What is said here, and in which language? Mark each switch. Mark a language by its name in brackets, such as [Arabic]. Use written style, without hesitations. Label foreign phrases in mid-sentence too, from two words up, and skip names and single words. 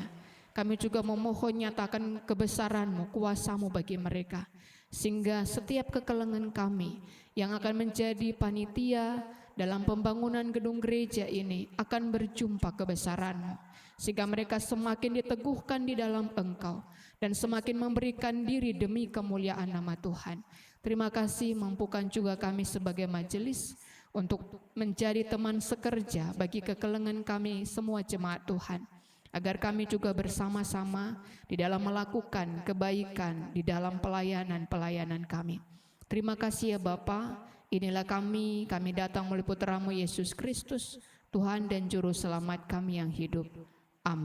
[Indonesian] Kami juga memohon nyatakan kebesaran-Mu, kuasa-Mu bagi mereka, sehingga setiap kekelengan kami yang akan menjadi panitia dalam pembangunan gedung gereja ini akan berjumpa kebesaran-Mu, sehingga mereka semakin diteguhkan di dalam Engkau dan semakin memberikan diri demi kemuliaan nama Tuhan. Terima kasih, mampukan juga kami sebagai majelis untuk menjadi teman sekerja bagi kekelengan kami semua jemaat Tuhan, agar kami juga bersama-sama di dalam melakukan kebaikan di dalam pelayanan-pelayanan kami. Terima kasih ya Bapa, inilah kami datang melalui Putra-Mu Yesus Kristus, Tuhan dan Juru Selamat kami yang hidup.